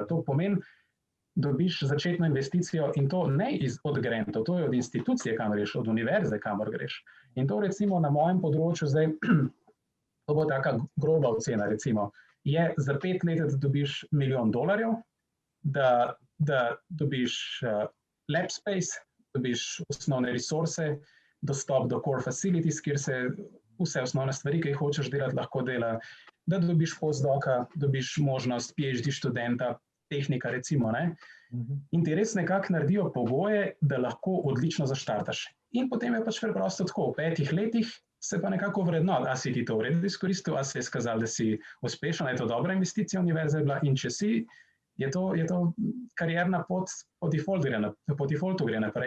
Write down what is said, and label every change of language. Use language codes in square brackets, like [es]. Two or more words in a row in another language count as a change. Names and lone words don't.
[sl] To pomeni, dobiš začetno investicijo in to ne od grantov, to je od institucije, kamor greš, od univerze, kamor greš. In to recimo na mojem področju zdaj, to bo taka groba ocena recimo, je za 5 let, da dobiš $1 milijon, da dobiš [en] lab space, [sl] dobiš osnovne resurse, dostop do [en] core facilities, [sl] kjer se vse osnovne stvari, ki jih hočeš delati, lahko dela, da dobiš postdoka, dobiš možnost PhD študenta, tehnika recimo, ne? In ti res nekako naredijo pogoje, da lahko odlično zaštartaš. In potem je pač preprosto tako, v 5 letih se pa nekako vrednoti, a si ti to v redu izkoristil, a se je skazal, da si uspešen, da je to dobra investicija univerze bila, in če si, je to karierna pot po defaultu gre naprej.